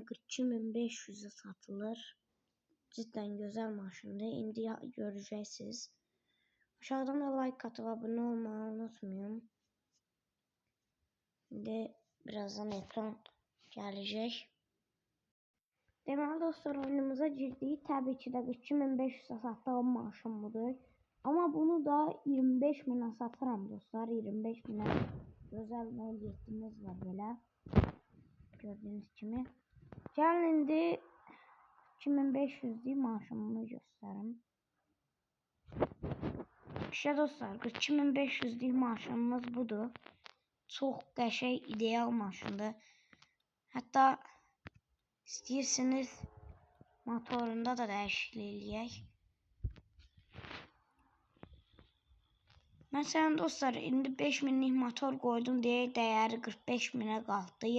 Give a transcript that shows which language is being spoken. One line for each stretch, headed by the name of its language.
Turkish: 42.500'e satılır. Cidden güzel maşındı. İndi göreceksiniz. Aşağıdan da like atıp abone olmayı unutmayın. Şimdi birazdan ekran gelecek.
Azerbaijani: Deməli dostlar, oyunumuza girdik. Təbii ki də 42.500'e satdığım maşın budur.
Turkish: Ama bunu da 25.000'e satıram dostlar.
Azerbaijani: 25.000'e güzel 07'miz var belə. Gördüğünüz kimi. Gəlin indi 2500'lük maşınımı göstərim.
Turkish: İşte dostlar, 42.500'lük maşınımız budur.
Azerbaijani: Çox qəşəng, ideal maşındır. Hətta istəyirsiniz motorunda da dəyişiklik eləyək. Məsələn dostlar, indi 5000'lik motor koydum deyə dəyəri 45.000'e qalxdı.